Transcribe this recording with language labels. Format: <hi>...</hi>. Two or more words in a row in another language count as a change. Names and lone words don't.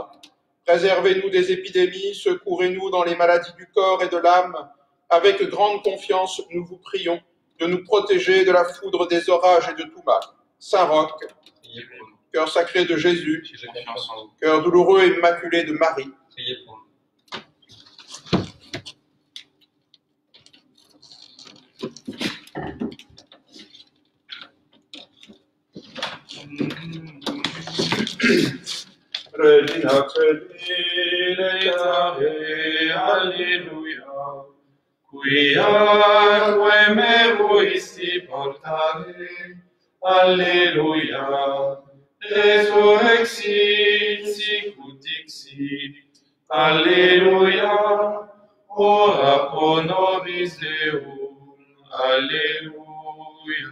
<fr>Préservez-nous des épidémies, secourez-nous dans les maladies du corps et de l'âme. Avec grande confiance, nous vous prions de nous protéger de la foudre des orages et de tout mal. Saint-Roch, Priez pour nous. cœur sacré de Jésus, J'ai confiance en vous. cœur douloureux et immaculé de Marie, Priez pour nous.</fr> <la>Regina Cedere, alleluia, quiaque meruisti portare, alleluia, resurrexit sicut dixit, alleluia, ora pro nobis Deum, alleluia.</la>